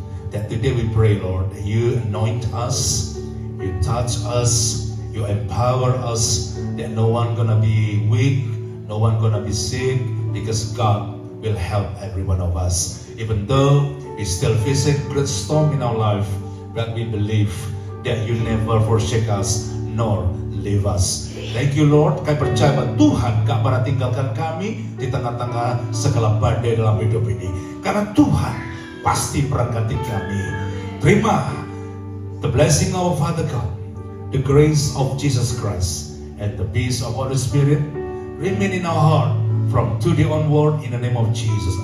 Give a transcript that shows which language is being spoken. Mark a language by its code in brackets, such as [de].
[en] That today we pray, Lord, that you anoint us, you touch us, you empower us, that no one gonna be weak, no one gonna be sick, because God will help every one of us. Even though we still face a great storm in our life, but we believe that you never forsake us nor leave us. Thank you, Lord. [id] Kami percaya bahwa Tuhan gak pernah tinggalkan kami di tengah-tengah segala badai dalam hidup ini. Karena Tuhan pasti berkati kami. [en] Terima the blessing of Father God, the grace of Jesus Christ, and the peace of Holy Spirit remain in our heart from today onward in the name of Jesus.